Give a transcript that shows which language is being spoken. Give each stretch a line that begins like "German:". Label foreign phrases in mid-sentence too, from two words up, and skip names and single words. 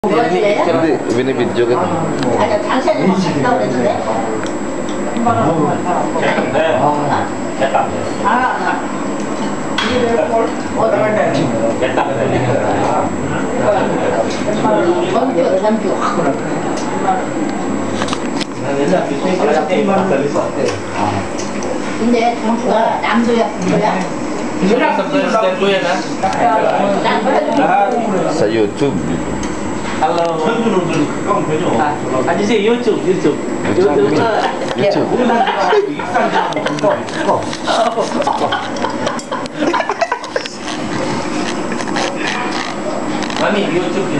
Filipino: Hindi, binibidyo kita.
Korean: 아니, 당신은 뭐 갔다 그랬는데? 됐다. 전주. 근데 전주가 남도야, 북도야?
Filipino: Subscribe ko yan, ha? Sa YouTube.
Korean: Hello. 아저씨 YouTube.
Filipino: YouTube. Mami, YouTube yun.